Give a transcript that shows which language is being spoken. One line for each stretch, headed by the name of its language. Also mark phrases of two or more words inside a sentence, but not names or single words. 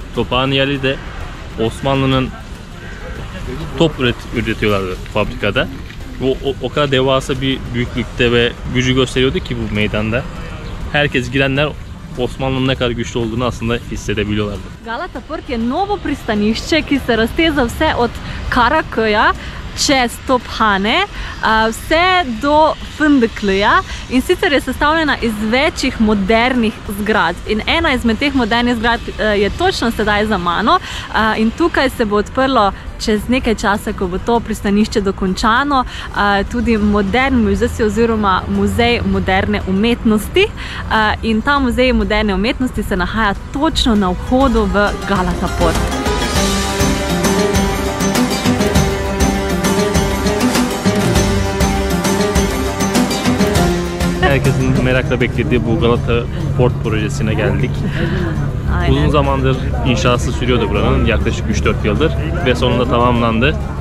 Turkish: Tophaniye Ali de Osmanlı'nın top üretiyorlardı fabrikada. O kadar devasa bir büyüklükte ve gücü gösteriyordu ki bu meydanda. Herkes girenler Osmanlı'nın ne kadar güçlü olduğunu aslında hissedebiliyorlardı.
Slovenian: Galata Port je novo pristanišče, ki se razteza vse od Karaköja čez Tophane vse do Fındıklı'ya in sicer je sestavljena iz večjih modernih zgradb. In ena izmed teh modernih zgradb je točno sedaj za mano in tukaj se bo odprlo čez nekaj časa, ko bo to pristanišče dokončano, tudi modern muzej oziroma muzej moderne umetnosti. In ta muzej moderne umetnosti se nahaja točno na vhodu v Galata Port.
Turkish: Herkesin merakla beklediği bu Galata Port projesine geldik. Aynen. Uzun zamandır inşası sürüyordu buranın, yaklaşık 3-4 yıldır ve sonunda tamamlandı.